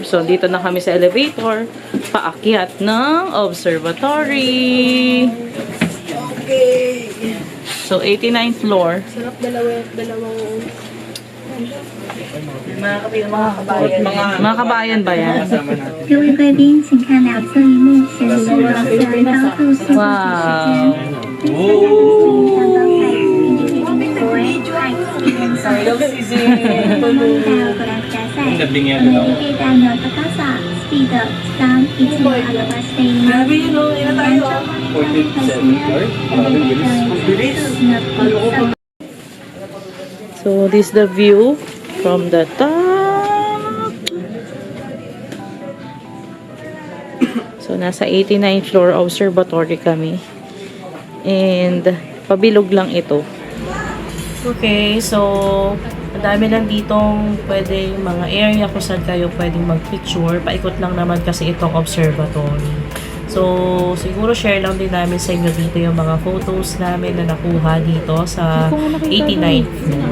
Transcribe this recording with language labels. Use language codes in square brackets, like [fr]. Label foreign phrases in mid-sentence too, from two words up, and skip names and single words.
[tl] So, dito na kami sa elevator. Paakyat ng observatory. Okay. So, 89th floor. Sarap dalawang mga kabayan. Mga kabayan ba yan? [zh] 各位贵宾，请看两侧荧幕显示了自然高度速度计时间。 Wow! 相当快，并且为 [en] high speed [zh] 速度。 [ja] ご覧ください。エレベーターの高さ、スピード、3、1を表しています。 [tl] Grabe yun, no? Ina tayo. [ja] エレベーターに乗っていく [en] So, this is the view from the top. So, [tl] nasa 89th floor observatory kami. And, pabilog lang ito. Okay, so ang dami lang ditong pwedeng mga area kung saan kayo pwedeng mag-picture. Paikot lang naman kasi itong observatory. So, siguro share lang din namin sa inyo dito yung mga photos namin na nakuha dito sa 89th floor.